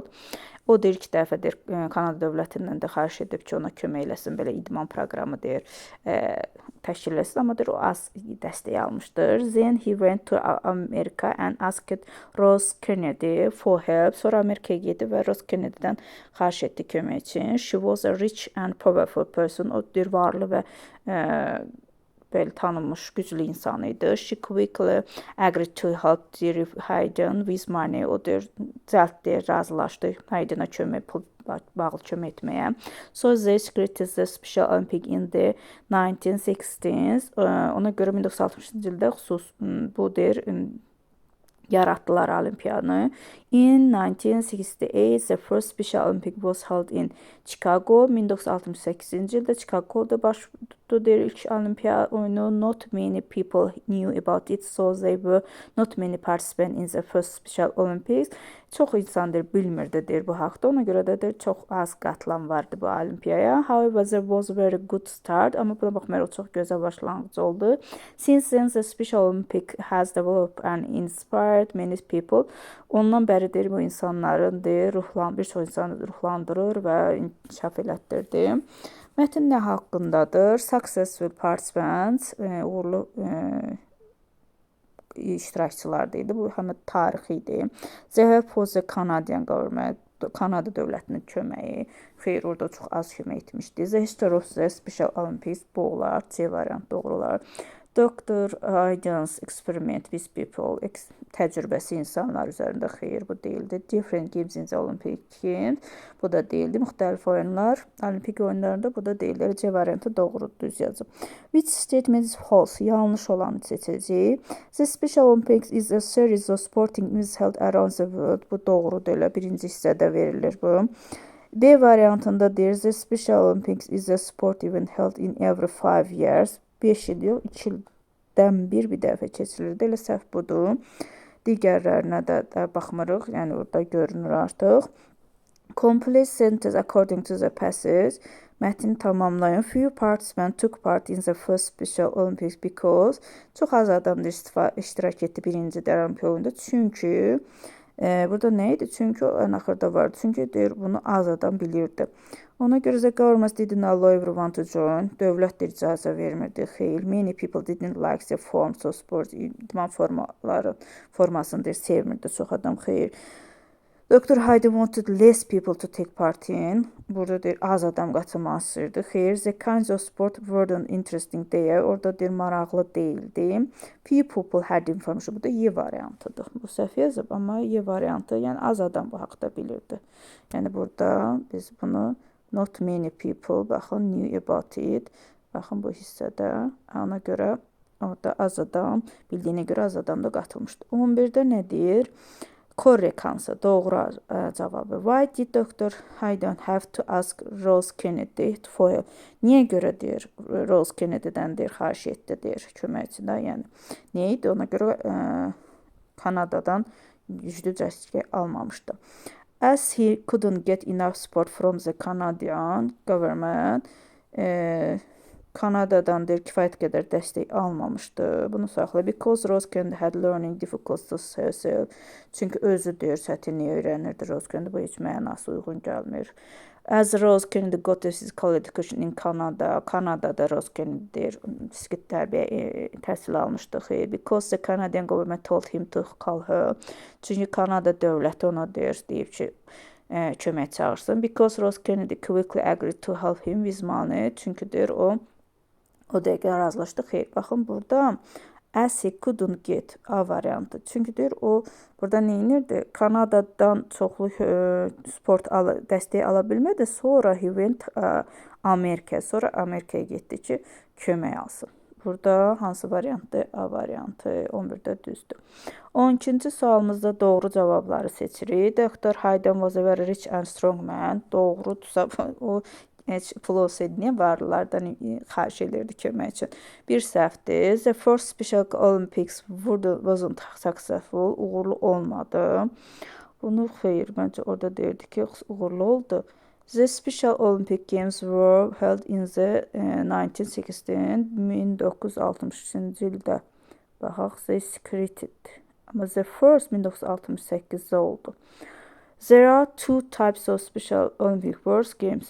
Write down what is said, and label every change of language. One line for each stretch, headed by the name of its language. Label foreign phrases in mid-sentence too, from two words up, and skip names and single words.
Azerbaijani: O da ilk dəfədir Kanada dövlətindən də xahiş edib ki, ona kömək eləsin, belə idman proqramı deyir, təşkil etsin, amma deyir, o az dəstək almışdır.
English: Then he went to America and asked Rose Kennedy for help.
Azerbaijani: Sonra Amerikaya gedib və Rose Kennedy'dən xahiş etdi kömək üçün.
English: She was a rich and powerful person.
Azerbaijani: O deyir, varlı və belə tanınmış, güclü insan idi.
English: She quickly agreed to help Hayden with money.
Azerbaijani: O deyir, cəld deyir, razılaşdı Hayden'a pul bağlı kömək etməyə.
English: So they created the Special Olympic in the 1960s.
Azerbaijani: Ona görə 1960-cı ildə bu deyir, yaratdılar olimpiyanı.
English: In 1968, the first Special Olympic was held in Chicago.
Azerbaijani: 1968-ci ildə Chicago'da baş tutdu deyir ilk olimpiya oyunu.
English: Not many people knew about it, so they were not many participants in the first Special Olympics.
Azerbaijani: Çox insan deyir, bilmirdi deyir bu haqda. Ona görə də deyir, çox az qatılan vardı bu olimpiyaya.
English: However, there was a very good start.
Azerbaijani: Amma buna baxmayaraq çox gözəl başlanğıc oldu.
English: Since then, the Special Olympic has developed and inspired many people.
Azerbaijani: Ondan bəri deyir, bu insanların deyir, bir çox insanı ruhlandırır və inkişaf elətdirdi. Mətin nə haqqındadır?
English: Successful participants,
Azerbaijani: uğurlu iştirakçılar deyildi. Bu həm tarixi idi.
English: The help for the Canadian government,
Azerbaijani: Kanada dövlətinin köməyi. Xeyr, orada çox az kömək etmişdi.
English: The history of the Special Olympics,
Azerbaijani: bu olar, C variant doğru olar.
English: Dr. Hayden's experiment with people,
Azerbaijani: təcrübəsi insanlar üzərində, xeyr, bu deyildi.
English: Different games in the Olympic Games,
Azerbaijani: bu da deyildi. Müxtəlif oyunlar, olimpik oyunlarında, bu da deyildi. C variantı doğrudur, düz yazıb.
English: Which statement is false?
Azerbaijani: Yanlış olanı seçəcəyik.
English: The Special Olympics is a series of sporting events held around the world.
Azerbaijani: Bu doğrudur, elə birinci hissədə verilir bu. B variantında deyir,
English: the Special Olympics is a sport event held in every 5 years.
Azerbaijani: 5 il yox, 2 ildən bir dəfə keçirirdi. Elə səhv budur. Digərlərinə də baxmırıq. Yəni orada görünür artıq.
English: Complete sentence according to the passage.
Azerbaijani: Mətni tamamlayın.
English: Few participants took part in the first Special Olympics because
Azerbaijani: çox az adam iştirak etdi birinci olimpik oyunda. Çünki burada nə idi? Çünki o ən axırda vardı. Çünki deyir, bunu az adam bilirdi. Ona görə
English: the government didn't allow everyone to join.
Azerbaijani: Dövlət də icazə vermirdi. Xeyr.
English: Many people didn't like the forms of sport.
Azerbaijani: İdman formasını deyir, sevmirdi çox adam. Xeyr.
English: Dr. Hayden wanted less people to take part in.
Azerbaijani: Burada deyir, az adam qatılmaq istəyirdi. Xeyr.
English: The kinds of sport weren't interesting deyə.
Azerbaijani: Orada deyir, maraqlı deyildi.
English: Few people had information.
Azerbaijani: Bu da Y variantıdır. Bu səhv yazıb, amma Y variantı, yəni az adam bu haqda bilirdi. Yəni burada biz bunu
English: not many people,
Azerbaijani: baxın,
English: knew about it.
Azerbaijani: Baxın bu hissədə. Ona görə orada az adam, bildiyinə görə az adam da qatılmışdı. 11-də nə deyir?
English: Correct answer,
Azerbaijani: doğru cavabı.
English: Why did Dr. Hayden have to ask Rose Kennedy for help?
Azerbaijani: Niyə görə deyir, Rose Kennedy'dən deyir, xahiş etdi deyir, köməkçidə. Yəni, niyə idi? Ona görə Kanadadan güclü dəstək almamışdı.
English: As he couldn't get enough support from the Canadian government,
Azerbaijani: Kanadadan deyir, kifayət qədər dəstək almamışdı. Bunu saxla.
English: Because Rose Kennedy had learning difficulties herself.
Azerbaijani: Çünki özü deyir, çətinliyi öyrənirdi Rose Kennedy. Bu heç mənası uyğun gəlmir.
English: As Rose Kennedy got a physical education in Canada.
Azerbaijani: Kanadada Rose Kennedy deyir, fiziki tərbiyə təhsil almışdı. Xeyr.
English: Because the Canadian government told him to call her.
Azerbaijani: Çünki Kanada dövləti ona deyib ki, kömək çağırsın.
English: Because Rose Kennedy quickly agreed to help him with money.
Azerbaijani: Çünki deyir, o dəqiqə razılaşdı. Xeyr, baxın burada
English: as he couldn't get
Azerbaijani: A variantı. Çünki deyir, o burada nə edirdi? Kanadadan çoxlu sport dəstək ala bilmədi. Sonra
English: he went
Azerbaijani: Amerikaya. Sonra Amerikaya getdi ki, kömək alsın. Burada hansı variantdır? A variantı. 11-də düzdür. 12-ci sualımızda doğru cavabları seçirik.
English: Dr. Hayden was a very rich and strong man.
Azerbaijani: Doğrudursa o pulu olsaydı niyə varlılardan xahiş edirdi kömək üçün? Bir səhvdir.
English: The first Special Olympics wasn't successful.
Azerbaijani: Uğurlu olmadı. Bunu xeyr, məncə orada deyirdi ki, uğurlu oldu.
English: The Special Olympic Games were held in the 1916,
Azerbaijani: 1963-cü ildə. Baxaq,
English: they secreted. Amma the first
Azerbaijani: 1968-də oldu.
English: There are two types of Special Olympic World Games.